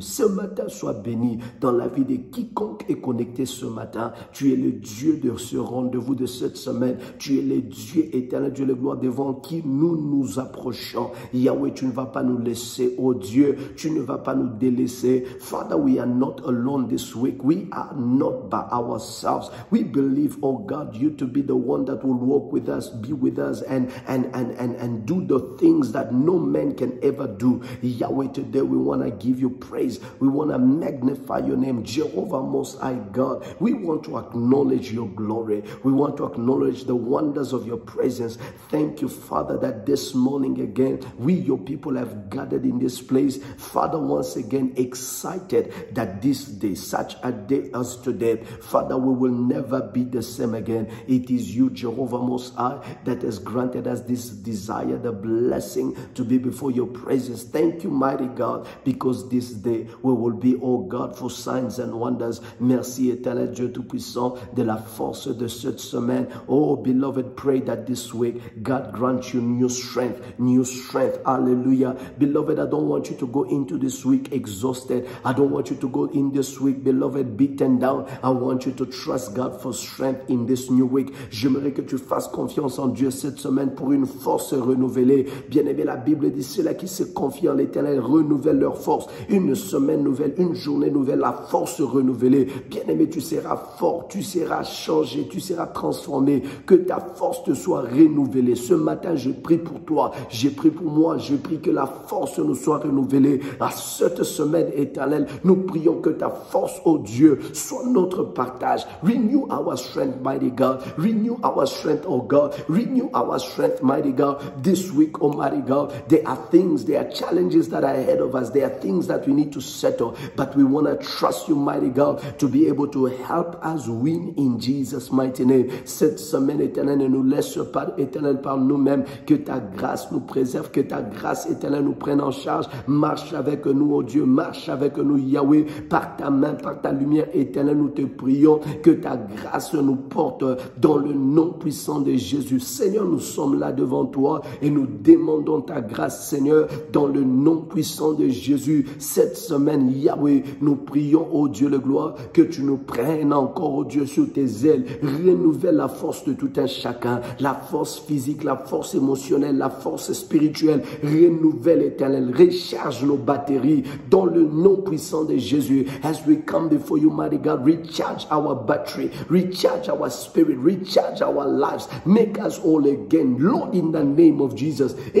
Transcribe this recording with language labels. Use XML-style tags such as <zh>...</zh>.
<fr>Ce matin, sois béni dans la vie de quiconque est connecté ce matin. Tu es le Dieu de ce rendez-vous de cette semaine. Tu es le Dieu éternel, Dieu de gloire, devant qui nous nous approchons. Yahweh, tu ne vas pas nous laisser, oh Dieu, tu ne vas pas nous délaisser.</fr> <en>Father, we are not alone this week. We are not by ourselves. We believe, oh God, you to be the one that will walk with us, be with us, and do the things that no man can ever do. Yahweh, today we want to give you praise. We want to magnify your name, Jehovah Most High God. We want to acknowledge your glory. We want to acknowledge the wonders of your presence. Thank you, Father, that this morning again, we, your people, have gathered in this place. Father, once again, excited that this day, such a day as today, Father, we will never be the same again. It is you, Jehovah Most High, that has granted us this desire, the blessing to be before your presence. Thank you, mighty God, because this day we will be, oh God, for signs and wonders.</en> <fr>Merci, éternel Dieu Tout-Puissant, de la force de cette semaine.</fr> <en>Oh, beloved, pray that this week, God grant you new strength, new strength. Hallelujah. Beloved, I don't want you to go into this week exhausted. I don't want you to go in this week, beloved, beaten down. I want you to trust God for strength in this new week.</en> <fr>J'aimerais que tu fasses confiance en Dieu cette semaine pour une force renouvelée. Bien-aimé, la Bible dit, ceux-là qui se confient en l'Éternel renouvellent leur force. Une semaine nouvelle, une journée nouvelle, la force renouvelée. Bien-aimé, tu seras fort, tu seras changé, tu seras transformé. Que ta force te soit renouvelée. Ce matin, je prie pour toi, j'ai pris pour moi, je prie que la force nous soit renouvelée. À cette semaine éternelle, nous prions que ta force, oh Dieu, soit notre partage.</fr> <en>Renew our strength, mighty God. Renew our strength, oh God. Renew our strength, mighty God. This week, oh mighty God, there are things, there are challenges that are ahead of us. There are things that we need to settle. But we want to trust you, mighty God, to be able to help us win in Jesus' mighty name.</en> <fr>Cette semaine éternelle, ne nous laisse pas, éternel, par nous-mêmes. Que ta grâce nous préserve, que ta grâce éternelle nous prenne en charge. Marche avec nous, oh Dieu, marche avec nous, Yahweh, par ta main, par ta lumière éternelle, nous te prions. Que ta grâce nous porte dans le nom puissant de Jésus. Seigneur, nous sommes là devant toi et nous demandons ta grâce, Seigneur, dans le nom puissant de Jésus. Cette semaine, Yahweh, nous prions, oh Dieu de gloire, que tu nous prennes encore, oh Dieu, sur tes ailes. Renouvelle la force de tout un chacun, la force physique, la force émotionnelle, la force spirituelle. Renouvelle, éternel, recharge nos batteries dans le nom puissant de Jésus.</fr> <en>As we come before you, mighty God, recharge our battery, recharge our spirit, recharge our lives, make us all again, Lord, in the name of Jesus.</en>